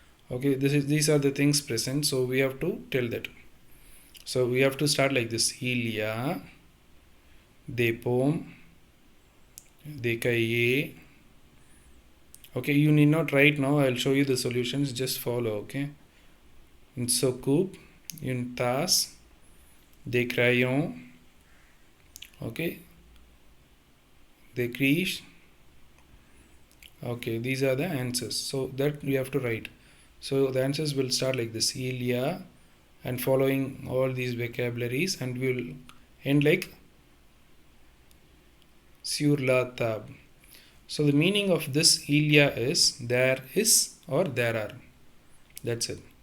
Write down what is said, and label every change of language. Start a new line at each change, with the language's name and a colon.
English: Okay, these are the things present, so we have to tell that. So we have to start like this:
French: il y a des pommes, des cahiers.
English: Okay, you need not write now, I'll show you the solutions, just follow.
French: Okay, une soucoupe, une tasse, des crayons, okay, des criches,
English: Okay, these are the answers. So that we have to write. So the answers will start like this: Ilya, and following all these vocabularies, and we will end like sur la table. So the meaning of this Ilya is there is or there are. That's it.